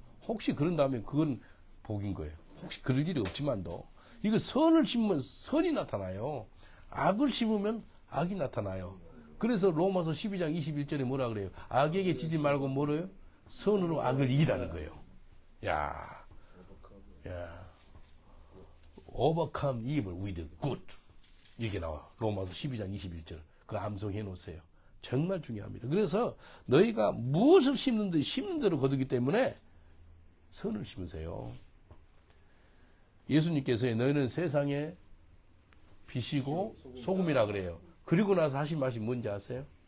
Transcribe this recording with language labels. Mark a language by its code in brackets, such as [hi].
[ko] 혹시 그런다면 그건 복인 거예요. 혹시 그럴 일이 없지만도 이거 선을 심으면 선이 나타나요. 악을 심으면 악이 나타나요. 그래서 로마서 12장 21절에 뭐라 그래요? 악에게 지지 말고 뭐래요? 선으로 악을 이기라는 거예요. 야. [en] Overcome evil with good. [ko] 이렇게 나와. 로마서 12장 21절. 그 암송해 놓으세요. 정말 중요합니다. 그래서 너희가 무엇을 심는데 심는 대로 거두기 때문에 선을 심으세요. 예수님께서 너희는 세상의 빛이고 소금이라 그래요. 그리고 나서 하신 말씀이 뭔지 아세요?